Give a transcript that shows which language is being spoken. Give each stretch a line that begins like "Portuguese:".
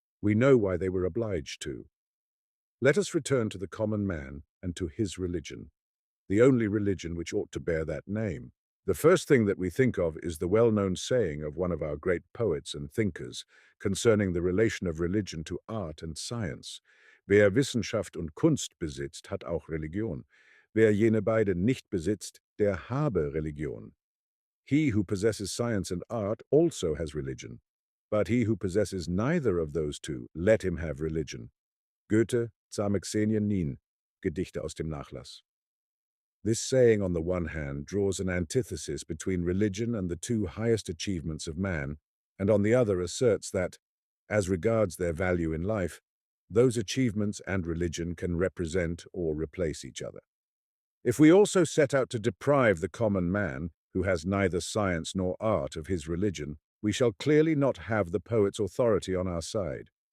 English: We know why they were obliged to. Let us return to the common man and to his religion, the only religion which ought to bear that name. The first thing that we think of is the well-known saying of one of our great poets and thinkers concerning the relation of religion to art and science.
German: Wer Wissenschaft und Kunst besitzt, hat auch Religion. Wer jene beide nicht besitzt, der habe Religion.
English: He who possesses science and art also has religion. But he who possesses neither of those two, let him have religion.
German: Goethe, Zahme Xenien Nien, Gedichte aus dem Nachlass.
English: This saying, on the one hand, draws an antithesis between religion and the two highest achievements of man, and on the other asserts that, as regards their value in life, those achievements and religion can represent or replace each other. If we also set out to deprive the common man, who has neither science nor art, of his religion, we shall clearly not have the poet's authority on our side.